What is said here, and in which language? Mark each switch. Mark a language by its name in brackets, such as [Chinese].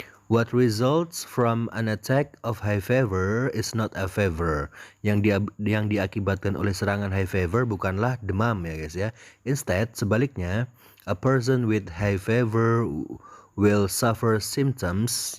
[English] What results from an attack of hay fever is not a fever. [Indonesian] Yang diakibatkan oleh serangan hay fever bukanlah demam ya guys ya. Instead, sebaliknya, [English] A person with high fever will suffer symptoms.